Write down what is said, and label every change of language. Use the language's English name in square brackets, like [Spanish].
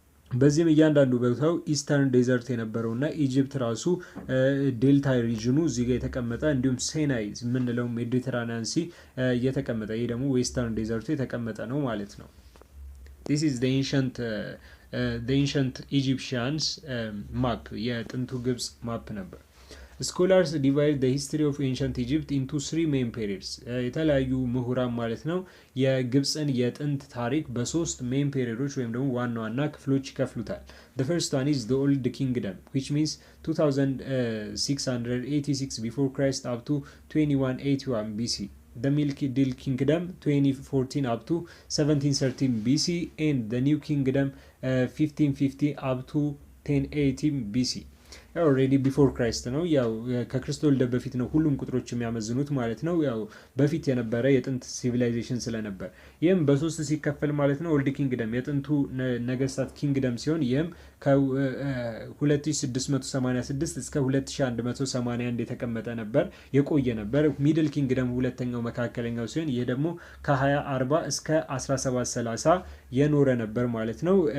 [Amharic] በዚህም እያንዳንዱ ቦታው ኢስተርን ዴዘርት የነበረው እና ኢጅፕት ራሱ ዴልታ ሪጅኑ እዚህ ጋር የተቀመጠ እንዲሁም ሴናይ የምንለው ሜዲተራኒያን ሲ የተቀመጠ ይህ ደግሞ ዌስተርን ዴዘርቱ የተቀመጠ ነው ማለት ነው። [English] This is the ancient the ancient Egyptians map [Amharic] የጥንቱ ግብጽ ማፕ ነበር። [English] Scholars divide the history of ancient Egypt into 3 main periods. [Amharic] የተለያዩ ምሁራን ማለት ነው የግብጽን የጥንት ታሪክ በሶስት ሜን ፔሪዮዶች ወይም ደግሞ ዋና ዋና ክፍሎች ይከፍሉታል። [English] The first one is the Old Kingdom, which means 2686 before Christ up to 2181 BC. The Middle Kingdom 2014 up to 1713 BC and the New Kingdom 1550 up to 1018 BC. [Amharic] ኦልሬዲ ቢፎር ክራይስት ነው። ያው ከክርስቶስ ልደት በፊት ነው ሁሉም ቁጥሮች የሚያመዝኑት ማለት ነው። ያው በፊት የነበረ የጥንት ሲቪላይዜሽን ስለነበር ይህም በሶስት ሲከፈል ማለት ነው። ኦልድ ኪንግደም የጥንቱ ነገስታት ኪንግደም ሲሆን ይህም ከ2686 እስከ 2181 የተቀመጠ ነበር የቆየ ነበር። ሚድል ኪንግደም ሁለተኛው መካከለኛው ሲሆን ይህ ደግሞ ከ2040 እስከ 1730 የኖረ ነበር ማለት ነው።